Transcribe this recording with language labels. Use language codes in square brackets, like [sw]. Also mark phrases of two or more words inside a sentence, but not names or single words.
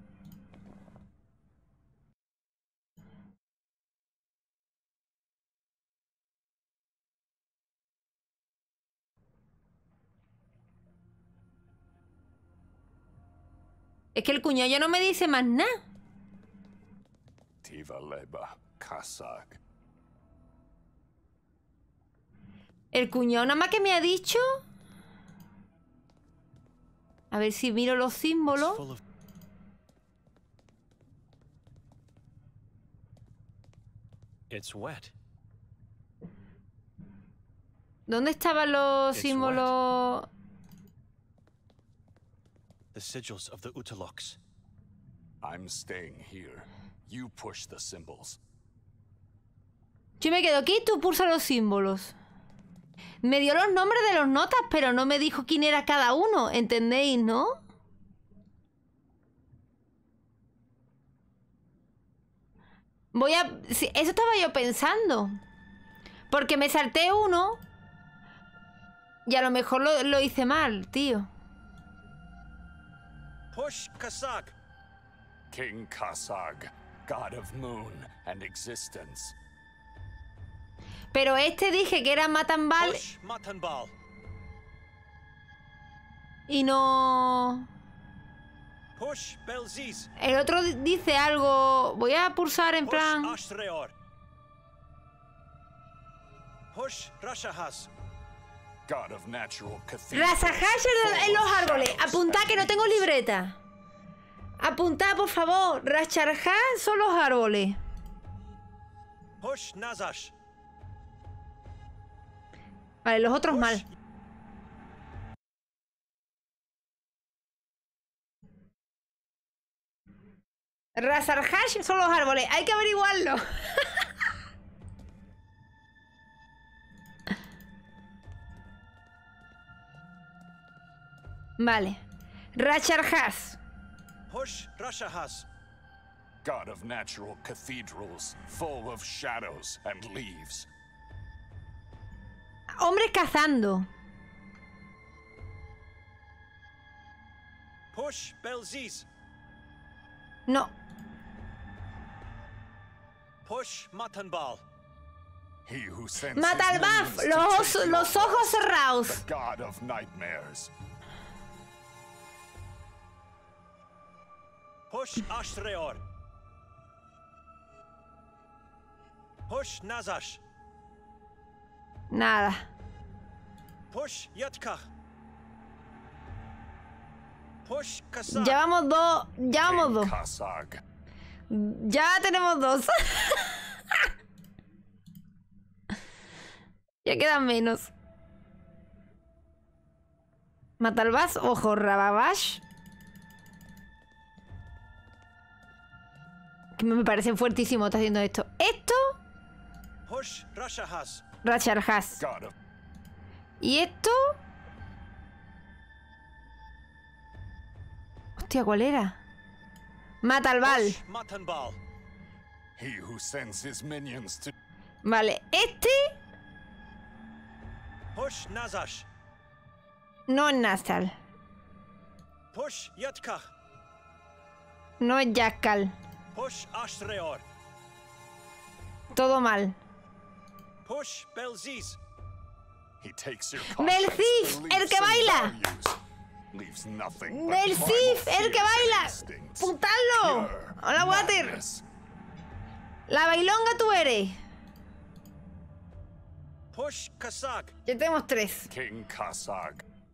[es] Es que el cuñado ya no me dice más nada. El cuñado nada más que me ha dicho. A ver si miro los símbolos. [en] It's wet. [es] ¿Dónde estaban los símbolos? [en] The sigils of the Utaloks. I'm staying here. You push the symbols. [es] Yo me quedo aquí, tú pulsa los símbolos. Me dio los nombres de los notas, pero no me dijo quién era cada uno. ¿Entendéis, no? Sí, eso estaba yo pensando. Porque me salté uno. Y a lo mejor lo hice mal, tío. [en] Push Kasag. King Kasag, god of moon and existence. [es] Pero este dije que era Matanbal. [en] Push Matanbal. [es] Y no... [en] Push Belziz. [es] El otro dice algo... Voy a pulsar en plan... [en] Push Ashreor. Push Rashahas. God of natural cathedral. [es] Rasahash en los árboles. Apuntad que no tengo libreta. Apuntad, por favor. Rasharhas son los árboles. [en] Push Nazash. [es] Vale, los otros mal. Rasarhash son los árboles. Hay que averiguarlo. Vale. Rasharhas. [en] Push Rashahas. God of natural cathedrals, full of shadows and leaves. [es] Hombres cazando. [en] Push Belziz. [es] No. [en] Push Matanbal. He who sends [es] Matalbaf, los ojos cerrados. [en] The god of nightmares. Push Ashreor. Push Nazash. [es] Nada. [en] Push Yatkah. Push Kasag. [es] Ya vamos dos. Ya vamos dos. Kasag. Ya tenemos dos. Ya quedan menos. Matalbas, ojo, Rababash. Que me parece fuertísimo está haciendo esto. Esto. [en] Push Rashahas. [es] Rasharhas. Y esto. Hostia, ¿cuál era? Matalbal. [en] Push Matanbal. He who sends his minions to... [es] Vale, este. [en] Push Nazash. [es] No es Nasal. [en] Push Yatkach. [es] No es Yakkal. [en] Push Ashreor. [es] Todo mal. [en] Push Belziz. [es] ¡Belzif! ¡El que baila! ¡Belzif! ¡El que baila! ¡Putarlo! ¡Hola, Water! ¡La bailonga tú eres! [en] Push Kasag. [es] Ya tenemos 3. [en] King Kasag.